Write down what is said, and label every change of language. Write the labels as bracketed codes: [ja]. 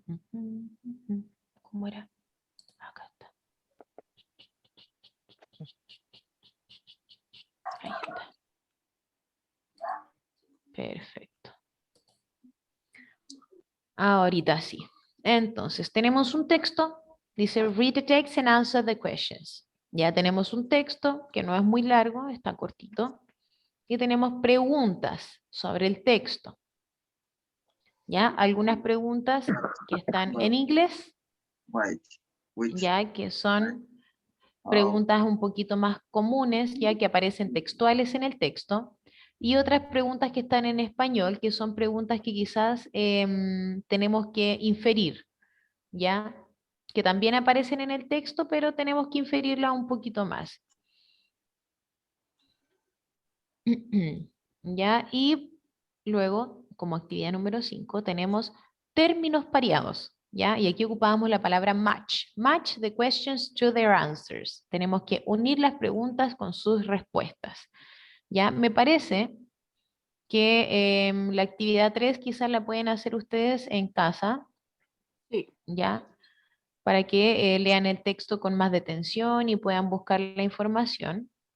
[es] ¿Cómo era? Acá está. Ahí está. Perfecto. Ahorita sí. Entonces, tenemos un texto. [en] Dice, read the text and answer the questions. [es] Ya tenemos un texto que no es muy largo, está cortito. Y tenemos preguntas sobre el texto. ¿Ya? Algunas preguntas que están en inglés, [en] Right. Which, [es] ya que son preguntas un poquito más comunes, ya que aparecen textuales en el texto, y otras preguntas que están en español, que son preguntas que quizás tenemos que inferir, ya, que también aparecen en el texto, pero tenemos que inferirlas un poquito más. ¿Ya? Y luego, como actividad número 5, tenemos términos pareados, ¿ya? Y aquí ocupamos la palabra match. [en] Match the questions to their answers. [es] Tenemos que unir las preguntas con sus respuestas, ¿ya? Me parece que la actividad 3 quizás la pueden hacer ustedes en casa, Sí. ¿ya? Para que lean el texto con más detención y puedan buscar la información.